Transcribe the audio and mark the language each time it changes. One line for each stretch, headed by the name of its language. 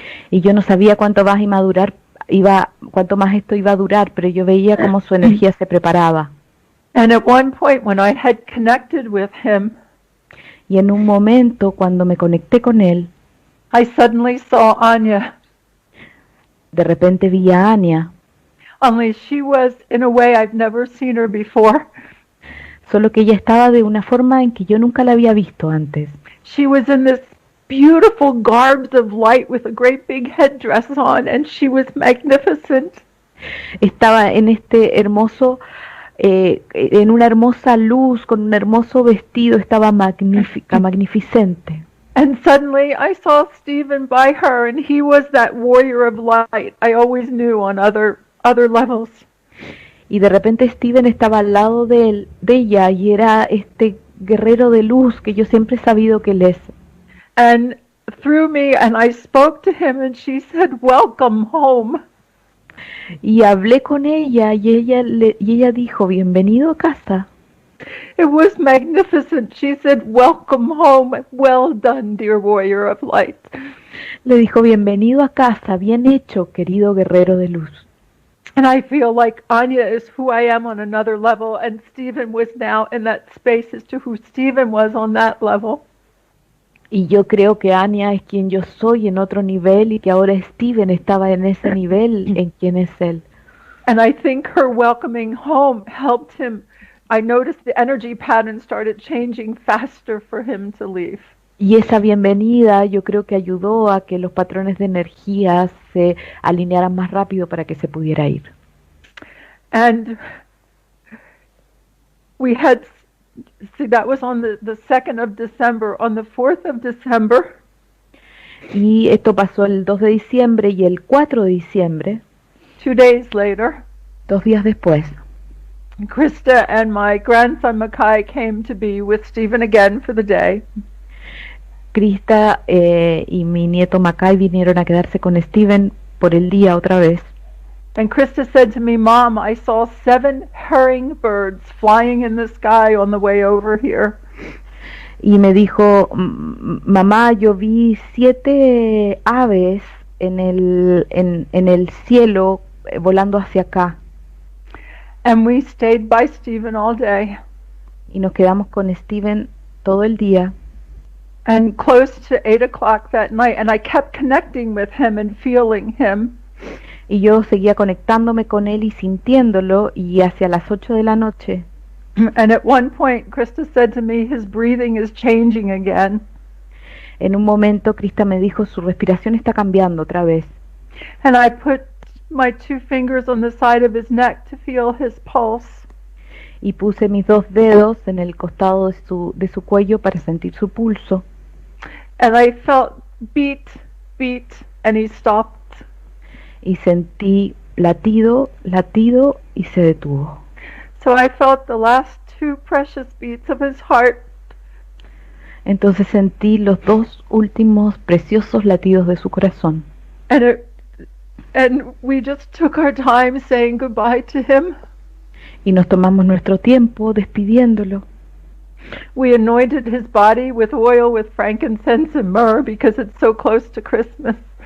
Spanish: Y yo no sabía cuánto más cuánto más esto iba a durar, pero yo veía cómo su energía se preparaba.
English: And at one point when I had connected with him,
Spanish: y en un momento cuando me conecté con él,
English: I suddenly saw Anya.
Spanish: De repente vi a Anya.
English: Only she was in a way I've never seen her before.
Spanish: Solo que ella estaba de una forma en que yo nunca la había visto antes.
English: She was in this beautiful garbs of light with a great big headdress on, and she was magnificent.
Spanish: Estaba en este hermoso, en una hermosa luz, con un hermoso vestido, estaba magnífica, magnificente.
English: And suddenly I saw Stephen by her, and he was that warrior of light I always knew on other levels.
Spanish: Y de repente Steven estaba al lado de ella y era este guerrero de luz que yo siempre he sabido que él es.
English: And through me, and I spoke to him, and she said, "Welcome home."
Spanish: Y hablé con ella y ella dijo, bienvenido a casa.
English: It was magnificent. She said, welcome home. Well done, dear warrior of light.
Spanish: Le dijo, bienvenido a casa, bien hecho, querido guerrero de luz.
English: And I feel like Anya is who I am on another level, and Stephen was now in that space as to who Stephen was on that level.
Spanish: Y yo creo que Anya es quien yo soy en otro nivel y que ahora Steven estaba en ese nivel en quien es él.
English: And I think her welcoming home helped him. I noticed the energy pattern started changing faster for him to leave.
Spanish: Y esa bienvenida yo creo que ayudó a que los patrones de energía se alinearan más rápido para que se pudiera ir.
English: And we had, see, that was on the 2nd of December. On the 4th of December,
Spanish: Y esto pasó el 2 de diciembre y el 4 de diciembre,
English: 2 days later,
Spanish: 2 días después,
English: Krista and my grandson Makai came to be with Stephen again for the day.
Spanish: Krista y mi nieto Makai vinieron a quedarse con Steven por el día otra vez.
English: And Krista said to me, Mom, I saw 7 herring birds flying in the sky on the way over here.
Spanish: Y me dijo, mamá, yo vi 7 aves en el cielo volando hacia acá.
English: And we stayed by Stephen all day.
Spanish: Y nos quedamos con Steven todo el día.
English: And close to 8 o'clock that night, and I kept connecting with him and feeling him.
Spanish: Y yo seguía conectándome con él y sintiéndolo, y hacia las 8 de la noche.
English: And at one point, Krista said to me, his breathing is changing again.
Spanish: En un momento, Krista me dijo, su respiración está cambiando otra vez.
English: And I put my 2 fingers on the side of his neck to feel his pulse.
Spanish: Y puse mis 2 dedos en el costado de su cuello para sentir su pulso.
English: And I felt beat, beat, and he stopped.
Spanish: Y sentí latido, latido, y se detuvo.
English: So I felt the last 2 precious beats of his heart.
Spanish: Entonces sentí los 2 últimos preciosos latidos de su corazón.
English: And we just took our time saying goodbye to him.
Spanish: Y nos tomamos nuestro tiempo despidiéndolo.
English: We anointed his body with oil, with frankincense and myrrh, because it's so close to Christmas.